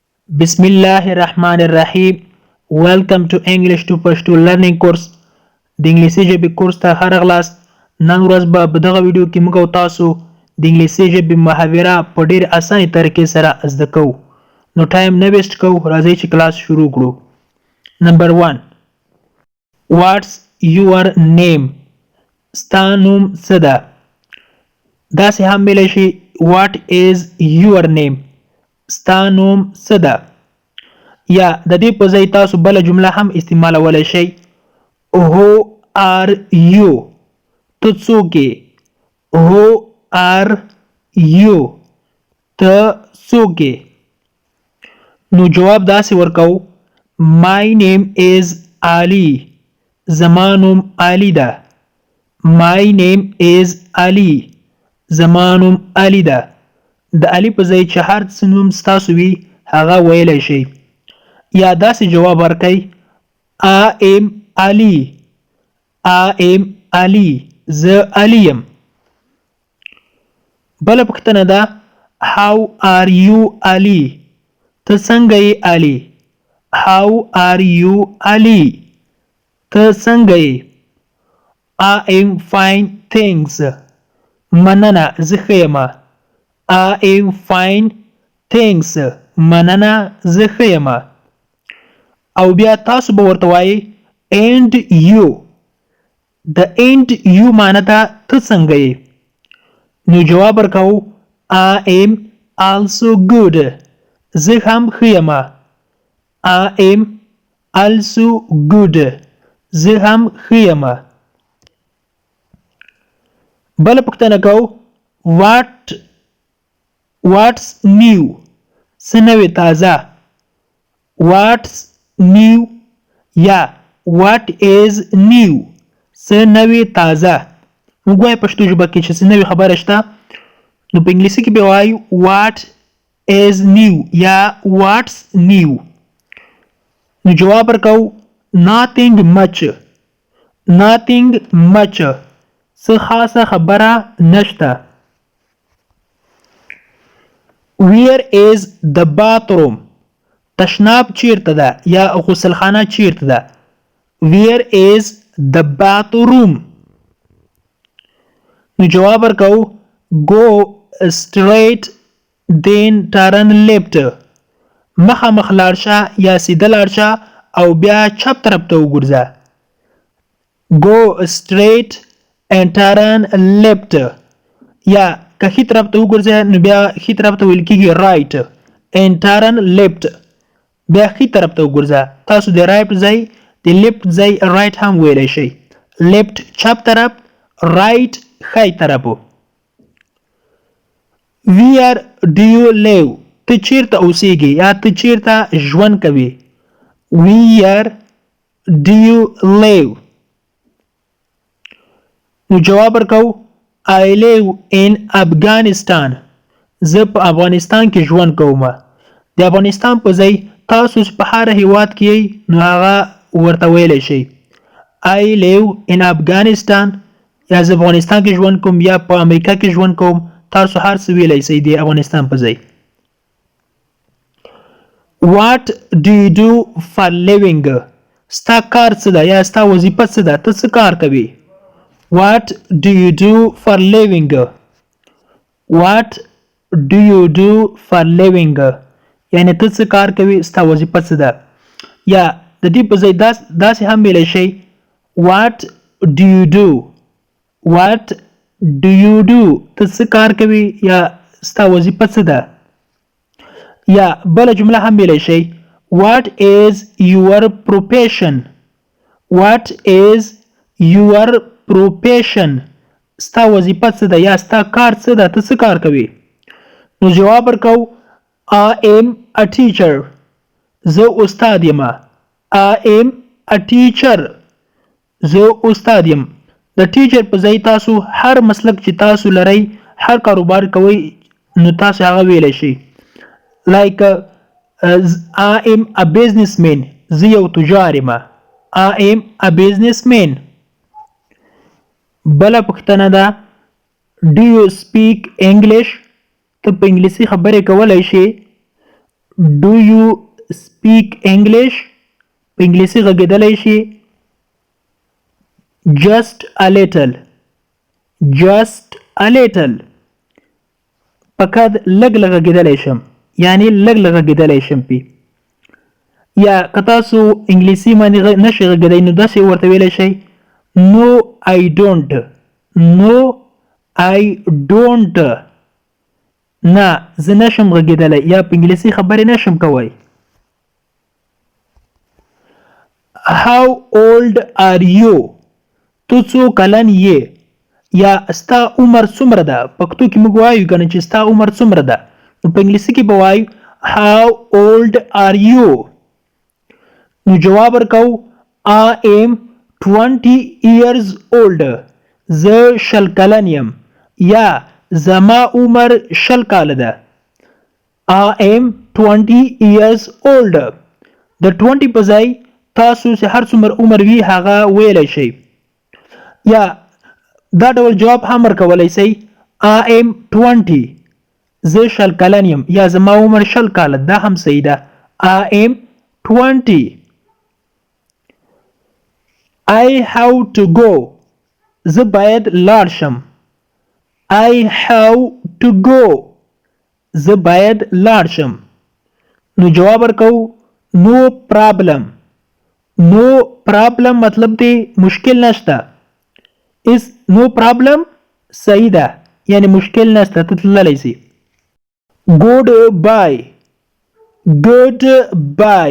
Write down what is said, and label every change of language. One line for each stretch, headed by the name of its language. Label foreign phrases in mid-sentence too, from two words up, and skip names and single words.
English: Bismillahirrahmanirrahim. Welcome to English to Pashto learning course.
Pashto: د انګلیسي ژبې کورس ته ښه راغلاست. نن ورځ به په دغه ویډیو کې موږ او تاسو د انګلیسي ژبې محاوره په ډېر اسانه طریقې سره زده کوو. نو ټایم نه ویسټ کوو، راځئ چې کلاس شروع کړو.
English: نمبر 1. What's your name؟
Pashto: ستا نوم څه ده؟ داسې هم ویلی شي
English: What is your name؟
Pashto: ستا نوم څه ده؟ یا د دې په ځای تاسو بله جمله هم استعمالولی شئ.
English: Who are you؟
Pashto: ته څوک یې؟
English: Who are you؟
Pashto: ته څوک یې؟ نو جواب داسې ورکوو
English: My name is Ali.
Pashto: زما نوم علي ده.
English: My name is Ali.
Pashto: زما نوم علي ده. د علي په ځای چې هر څه نوم ستاسو وي هغه ویلی شئ. یا داسې جواب ورکئ
English: I am Ali. I am Ali.
Pashto: زه علي یم. بله پوښتنه ده
English: How are you Ali؟
Pashto: ته څنګه یې علي؟
English: How are you Ali؟
Pashto: ته څنګه یې؟
English: I am fine thanks.
Pashto: مننه زه ښه یم.
English: I am fine thanks.
Pashto: مننه زه ښه یم. او بیا تاسو به ورته وایئ
English: and you.
Pashto: د
English: and you
Pashto: معنی ده ته څنګه یې؟ نو جواب ورکوو
English: I am also good.
Pashto: زه هم ښه یم.
English: I am also good.
Pashto: زه هم ښه یم. بله پوښتنه کوو
English: What's new؟
Pashto: څه نوې تازه؟
English: What's new یا What is new؟
Pashto: څه نوې تازه؟ موږ وایو پښتو ژبه کې چې څه نوې خبره شته، نو په انګلیسي کې به وایو
English: What is new
Pashto: یا
English: What's new؟
Pashto: نو جواب ورکوو
English: Nothing much. Nothing much.
Pashto: څه خاصه خبره نشته.
English: Where is the bathroom؟
Pashto: تشناب چیرته ده یا غسلخانه چیرته ده؟
English: Where is the bathroom؟
Pashto: نو جواب ورکوو
English: Go straight then turn left.
Pashto: مخامخ لاړ شه یا سیده لاړ شه او بیا چپ طرف ته وګرځه.
English: Go straight and turn left.
Pashto: یا که ښي طرف ته وګرځئ نو بیا ښي طرف ته ویل کېږي
English: right and turn left.
Pashto: بیا ښي طرف ته وګرځه. تاسو د right ځای د left ځای right هم ویلی شئ. left چپ طرف، right ښی طرف.
English: Where do you live؟
Pashto: ته چیرته اوسیږې یا ته چیرته ژوند کوې؟
English: Where do you live؟
Pashto: نو جواب ورکوو
English: I live in Afghanistan.
Pashto: زه په افغانستان کې ژوند کوم. د افغانستان په ځای تاسو په هر هیواد کې یئ نو هغه ورته ویلی شئ
English: I live in Afghanistan.
Pashto: یا زه افغانستان کې ژوند کوم یا په امریکا کې ژوند کوم. تاسو هر څه ویلی شئ د افغانستان په ځای.
English: What do you do for living؟
Pashto: ستا کار څه ده یا ستا وظیفه څه ده؟ ته څه کار کوې؟
English: What do you do for living؟ What do you do for living؟
Pashto: یعنی ته څه کار کوې، ستا وظیفه څه ده؟ یا د دې په ځای داسې هم ویلی شئ
English: What do you do؟ What do you do؟
Pashto: ته څه کار کوې یا ستا وظیفه څه ده؟ یا بله جمله هم ویلی شئ
English: What is your profession؟ What is your profession؟
Pashto: ستا وظیفه څه ده یا ستا کار څه ده؟ ته څه کار کوې؟ نو جواب ورکوو
English: I am a teacher.
Pashto: زه استاد یم.
English: I am a teacher.
Pashto: زه استاد یم. د ټیچر په ځای تاسو هر مسلک چې تاسو لرئ، هر کاروبار کوئ، نو تاسو هغه ویلی شئ.
English: Like I am a businessman.
Pashto: زه یو تجار یم.
English: I am a businessman.
Pashto: بله پوښتنه ده
English: Do you speak English؟
Pashto: ته په انګلیسي خبرې کولی شې؟
English: Do you speak English?
Pashto: په انګلیسي غږېدلی شي.
English: Just a little. Just a little.
Pashto: فقط لږ لږ غږېدلی شم، یعنی لږ لږ غږېدلی شم پې. یا که تاسو انګلیسي باندې نشئ غږېدی نو داسې ورته ویلی شئ
English: No I don't. No I don't.
Pashto: نه زه نشم غږېدلی یا په انګلیسي خبرې نشم کوی.
English: How old are you?
Pashto: تو څو کلن یې یا ستا عمر څومره ده. پښتو کې موږ وایو که نه چې ستا عمر څومره ده، نو په انګلیسي کې به وایو
English: How old are you?
Pashto: نو جواب ورکو
English: I am 20 years old.
Pashto: زه 20 کلن یم یا زما عمر 20 کاله ده.
English: I am 20 years old.
Pashto: د 20 په ځای تاسو چې هر څومره عمر وي هغه ویلی شئ. یا دا ډول جواب هم ورکولی شئ
English: I am 20.
Pashto: زه 20 کلن یم یا زما عمر 20 کاله. دا هم صحیح ده.
English: I am 20. I have to go.
Pashto: زه باید لاړ شم.
English: I have to go.
Pashto: زه باید لاړ شم. نو جواب ورکو
English: No problem. No problem
Pashto: مطلب دی مشکل نشته.
English: Is no problem
Pashto: صحیح ده یعنی مشکل نشته، ته تللی شي.
English: Goodbye. Goodbye.